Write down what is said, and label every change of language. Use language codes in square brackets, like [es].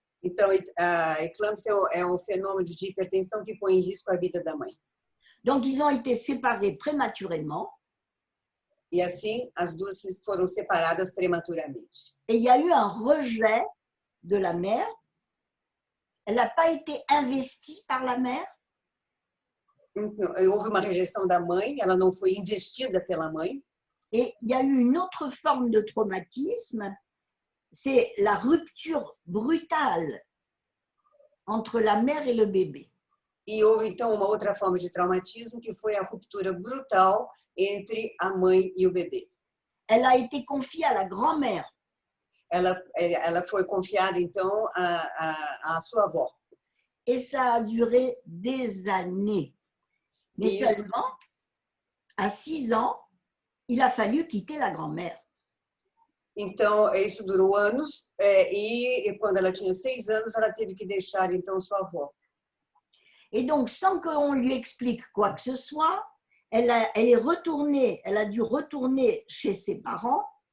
[pt] Então, a eclâmpsia é um fenômeno de hipertensão que põe em risco a vida da mãe. [fr] Donc, ils ont été séparés prématurément. [pt] E assim, as duas foram separadas prematuramente. [fr] Et il y a eu un rejet de la mère. Elle n'a pas été investie par la mère. [pt] Então, houve uma rejeição da mãe, ela não foi investida pela mãe. [fr] Et il y a eu une autre forme de traumatisme, c'est la rupture brutale entre la mère et le bébé. [pt] E houve, então, uma outra forma de traumatismo, que foi a ruptura brutal entre a mãe e o bebê. [fr] Elle a été confiée à la grand-mère. [pt] Ela foi confiada, então, à sua avó. [fr] Et ça a duré des années. Mais seulement, à 6 ans, il a fallu quitter la grand-mère. [pt] Então, isso durou anos, e quando ela tinha 6 anos, ela teve que deixar, então, sua avó. [fr] Et donc, sans qu'on lui explique quoi que ce soit, elle a dû retourner chez ses parents.